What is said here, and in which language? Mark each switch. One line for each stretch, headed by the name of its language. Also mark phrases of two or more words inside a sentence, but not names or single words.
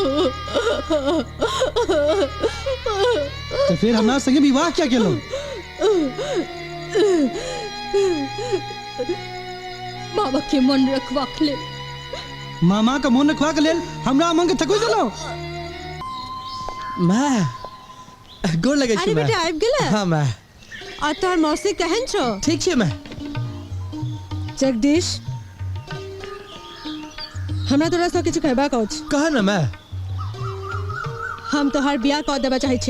Maithili: तो फिर हमरा संगे विवाह क्या केलो? बाबा के मन रखवाक लेल। मामा का मन रखवा के लेल हमरा मन के थको देलो। मैं गोर लगे छी। अरे बेटा आबि गेला। हाँ मैं आ तोहर मौसी केहन छौ? ठीक छी मैं। जगदीश, हमरा तोरा से किछु कहबाक अछि। कह न मैं। हम तोहर बियाह कऽ देबा चाहै छियौ।